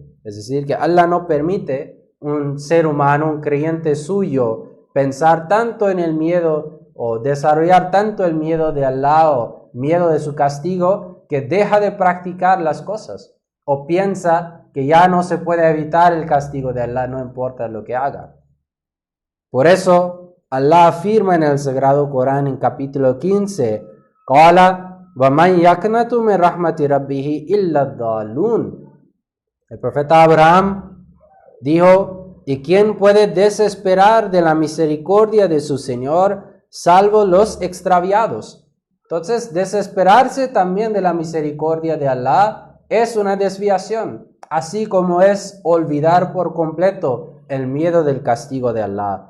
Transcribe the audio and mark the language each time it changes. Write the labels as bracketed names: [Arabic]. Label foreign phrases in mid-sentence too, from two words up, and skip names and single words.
[Spanish] Es decir, que Allah no permite un ser humano, un creyente suyo, pensar tanto en el miedo o desarrollar tanto el miedo de Allah o miedo de su castigo, que deja de practicar las cosas o piensa que ya no se puede evitar el castigo de Allah, no importa lo que haga. Por eso Allah afirma en el Sagrado Corán en capítulo 15, [Arabic] قَالَ وَمَنْ يَقْنَطُ مِنْ رَحْمَةِ رَبِّهِ إِلَّا الضَّالُّونَ [Spanish] El profeta Abraham dijo, ¿y quién puede desesperar de la misericordia de su Señor, salvo los extraviados? Entonces, desesperarse también de la misericordia de Allah es una desviación, así como es olvidar por completo el miedo del castigo de Allah.